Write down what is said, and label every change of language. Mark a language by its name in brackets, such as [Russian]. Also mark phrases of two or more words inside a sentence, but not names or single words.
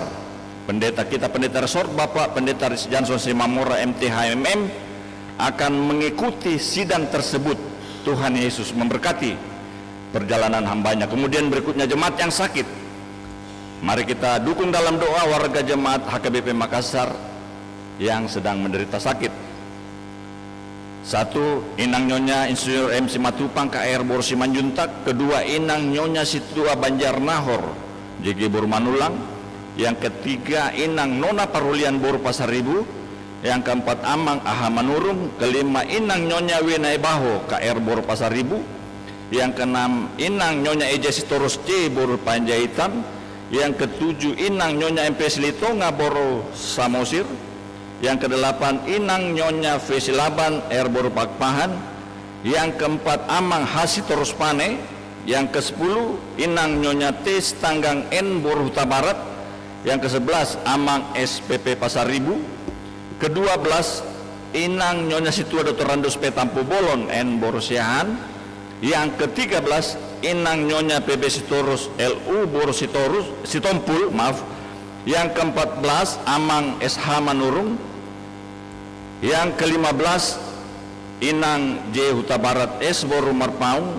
[Indonesian] Pendeta kita, Pendeta Resort Bapak Pendeta Jansson Simamora MTHMM akan mengikuti sidang tersebut. Tuhan Yesus memberkati perjalanan hambanya. Kemudian berikutnya jemaat yang sakit. Mari kita dukung dalam doa warga jemaat HKBP Makassar yang sedang menderita sakit. 1. Inang Nyonya Insinyur M. Simatupang KR Boru Simanjuntak. Kedua, Inang Nyonya Situa Banjar Nahor JG Boru Manulang. Yang ketiga, Inang Nona Parulian Boru Pasaribu. Yang keempat, Amang Aha Manurung. Kelima, Inang Nyonya Winai Baho KR Boru Pasaribu. Yang keenam, Inang Nyonya Eja Sitorus C Boru Panjaitan. Yang ketujuh, Inang Nyonya MP Silitonga Boru Samosir. Yang kedelapan, Inang Nyonya Vesilaban R Boru Pakpahan. Yang keempat, Amang Hasitorus Pane. Yang ke-10, Inang Nyonya T Tanggang N Boru Huta Barat. Yang ke-11, Amang SPP Pasaribu. Ke-12, Inang Nyonya Situa Dr. Randus P Tampu Bolon N Boru Siahan. Yang ke-13, Inang Nyonya PB Sitorus LU Boru Sitompul, maaf. Yang ke-14, Amang SH Manurung. Yang ke-15, Inang J Huta Barat S Boru Marpaung.